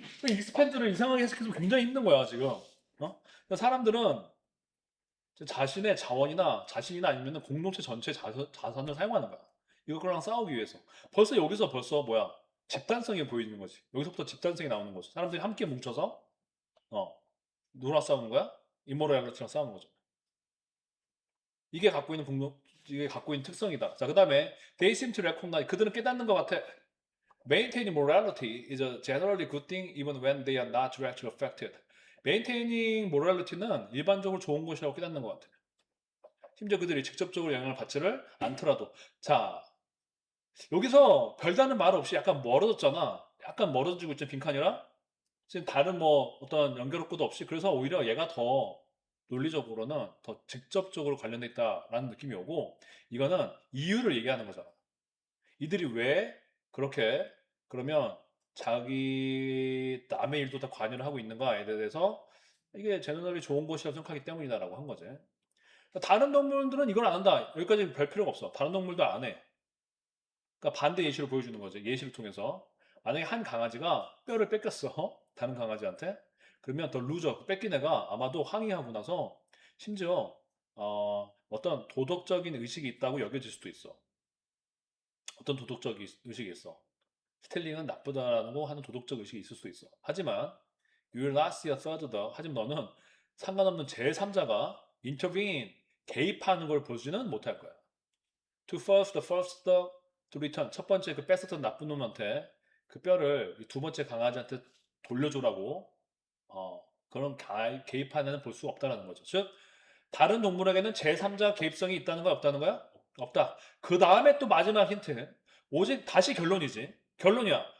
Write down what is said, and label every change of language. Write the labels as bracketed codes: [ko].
[ko] 익스펜드를 이상하게 해석해서 굉장히 힘든 거야, 지금. 그러니까 사람들은 자신의 자원이나 자신이나 아니면 공동체 전체 자산을 사용하는 거야. 이거랑 싸우기 위해서. 벌써 여기서 뭐야? 집단성이 보이는 거지. 여기서부터 집단성이 나오는 거죠. 사람들이 함께 뭉쳐서 누구랑 싸우는 거야? 이모랄리티랑 싸우는 거죠. 이게 갖고 있는 특성이다. 자, 그 다음에 [en] they seem to recognize. [ko] 그들은 깨닫는 것 같아. [en] Maintaining morality is a generally good thing even when they are not directly affected. Maintaining morality [ko] 는 일반적으로 좋은 것이라고 깨닫는 것 같아. 심지어 그들이 직접적으로 영향을 받지를 않더라도. 자, 여기서 별다른 말 없이 약간 멀어졌잖아. 약간 멀어지고 있죠, 빈칸이랑. 지금 다른 어떤 연결고도 없이. 그래서 오히려 얘가 더 논리적으로는 더 직접적으로 관련돼 있다라는 느낌이 오고, 이거는 이유를 얘기하는 거잖아. 이들이 왜 그렇게 그러면 자기 남의 일도 다 관여를 하고 있는가에 대해서 이게 제너럴이 좋은 것이라고 생각하기 때문이다라고 한 거지. 다른 동물들은 이걸 안 한다. 여기까지 별 필요가 없어. 다른 동물도 안 해. 그러니까 반대 예시를 보여주는 거죠. 예시를 통해서. 만약에 한 강아지가 뼈를 뺏겼어. 다른 강아지한테. 그러면 더 루저, 뺏긴 애가 아마도 항의하고 나서 심지어 어떤 도덕적인 의식이 있다고 여겨질 수도 있어. 어떤 도덕적 의식이 있어. 스텔링은 나쁘다라는 거 하는 도덕적 의식이 있을 수 있어. 하지만 [en] you lost your third dog. [ko] 하지만 너는 상관없는 제3자가 intervene, 개입하는 걸 보지는 못할 거야. [en] To force the first dog to return. [ko] 첫 번째 그 뺏었던 나쁜 놈한테 그 뼈를 두 번째 강아지한테 돌려주라고 그런 개입하는 애는 볼 수 없다라는 거죠. 즉 다른 동물에게는 제3자 개입성이 있다는 거야, 없다는 거야? 없다. 그 다음에 또 마지막 힌트. 오직 다시 결론이지. 결론이야.